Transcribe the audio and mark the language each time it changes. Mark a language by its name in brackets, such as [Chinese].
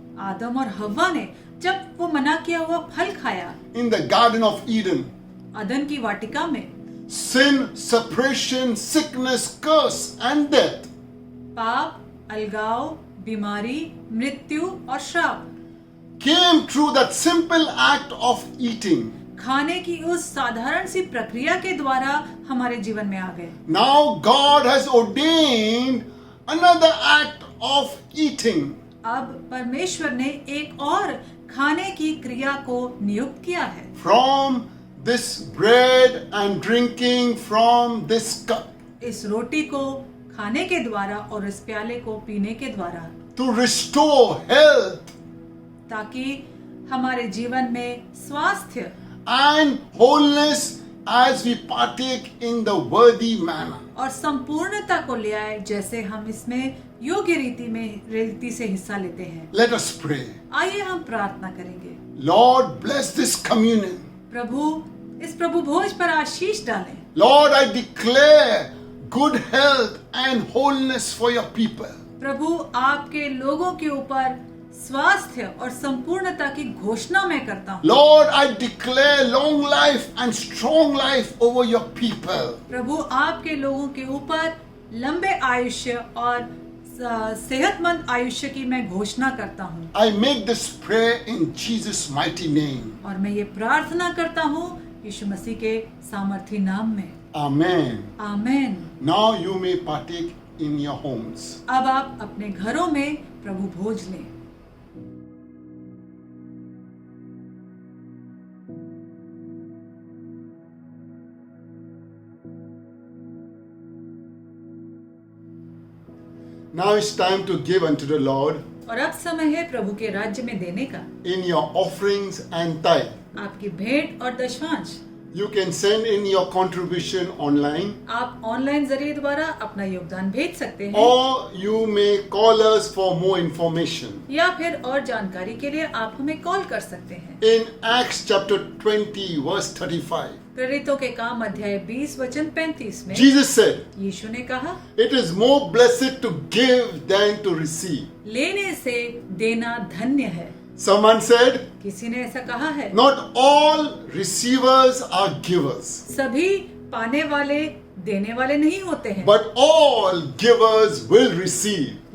[Hindi] आदम और हव्वा ने जब वो मना किया हुआ फल खाया [English] in the Garden of Eden, [Hindi] अदन की वाटिका में, [English] sin, separation, sickness, curse and death [Hindi] पाप, अलगाव, बीमारी, मृत्यु और श्राप [English] came through that simple act of eating. [Hindi] खाने की उस साधारण सी प्रक्रिया के द्वारा हमारे जीवन में आ गए। [English] Now God has ordained another act of eating. [Hindi] अब परमेश्वर ने एक और खाने की क्रिया को नियुक्त किया है। [English] From this bread and drinking from this cup, [Hindi] इस रोटी को खाने के द्वारा और इस प्याले को पीने के द्वारा, [English] to restore health [Hindi] ताकि हमारे जीवन में स्वास्थ्य [English] and wholeness as we partake in the worthy manner. [Hindi] और संपूर्णता को ले आए, जैसे हम इसमें योग्य रीति से हिस्सा लेते हैं। [English] Let us pray. [Hindi] आइए हम प्रार्थना करेंगे। [English] Lord, bless this communion. [Hindi] प्रभु इस प्रभु भोज पर आशीष डालें। [English] Lord, I declare good health and wholeness for your people. [Hindi] प्रभु आपके लोगों के ऊपर स्वास्थ्य और संपूर्णता की घोषणा मैं करता हूँ। [English] Lord, I declare long life and strong life over your people. [Hindi] प्रभु आपके लोगों के ऊपर लंबे आयुष्य और सेहतमंद आयुष्य की मैं घोषणा करता हूँ। [English] I make this prayer in Jesus' mighty name. [Hindi] और मैं ये प्रार्थना करता हूँ यीशु मसीह के सामर्थी नाम में। [English] Amen. [Hindi] Amen. [English] Now you may partake in your homes. [Hindi] अब आप अपने घरों में प्रभु भोज लें। [English] Now it's time to give unto the Lord [Hindi] और अब समय है प्रभु के राज्य में देने का। [English] in your offerings and tithe. [Hindi] आपकी भेंट और दशमांश [English] You can send in your contribution online, [Hindi] आप ऑनलाइन जरिए द्वारा अपना योगदान भेज सकते हैं, [English] or you may call us for more information. [Hindi] या फिर और जानकारी के लिए आप हमें कॉल कर सकते हैं। [English] In Acts chapter 20 verse 35, [Hindi] प्रेरितों के काम अध्याय 20 वचन 35 में [English] Jesus said, [Hindi] यीशु ने कहा, [English] "It is more blessed to give than to receive." [Hindi] लेने से देना धन्य है। [English] Someone said, [Hindi] किसी ने ऐसा कहा है, [English] "Not all receivers are givers, [Hindi] सभी पाने वाले देने वाले नहीं होते हैं, [English] but all givers will receive."